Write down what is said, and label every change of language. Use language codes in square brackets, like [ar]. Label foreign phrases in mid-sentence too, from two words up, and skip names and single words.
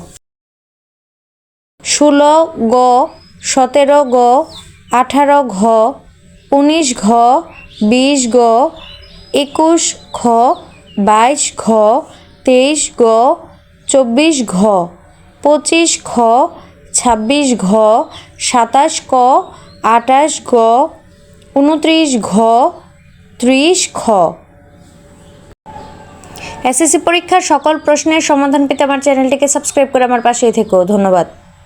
[bn] 16 গ, 17 গ, 18 ঘ, 19 ঘ, 20 গ, 21 খ, 22 ঘ, 23 গ, 24 ঘ, 25 খ, 26 ঘ, 27 ক, 28 গ, 29 ঘ, 30 খ। এসএসসি পরীক্ষার সকল প্রশ্নের সমাধান পেতে আমার চ্যানেলটিকে সাবস্ক্রাইব করে আমার পাশেই থেকো। ধন্যবাদ।